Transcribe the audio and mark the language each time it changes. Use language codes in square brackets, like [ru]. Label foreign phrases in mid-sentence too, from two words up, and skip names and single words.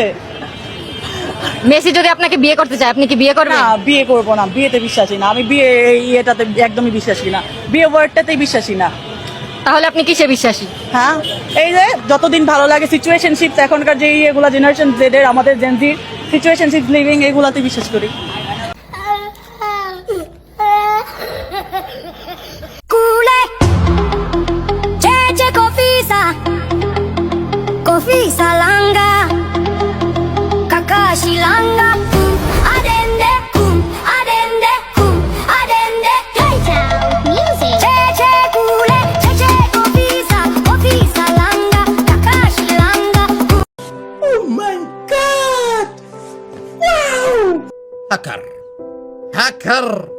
[bn] মেসি যদি আপনাকে বিয়ে করতে চায়, আপনি কি বিয়ে করবেন? না, বিয়ে করবো না, বিয়েতে বিশ্বাসী না আমি। বিয়ে এটাতে একদমই বিশ্বাসী না, বিয়ে ওয়ার্ডটাতেই বিশ্বাসী না। তাহলে আপনি কিসে বিশ্বাসী? হ্যাঁ, এই যে যতদিন ভালো লাগে সিচুয়েশনশিপ, এখনকার যে এগুলা [en] generation Z's, [bn] আমাদের [en] Gen Z's situationship living, [bn] এগুলাতে বিশ্বাস করি। Confisa langa, Kakashi langa, adende, adende, adende, [en] K-Town music. Che kule, che confisa, confisa langa, Kakashi langa. Oh my god! Wow! Hacker, hacker.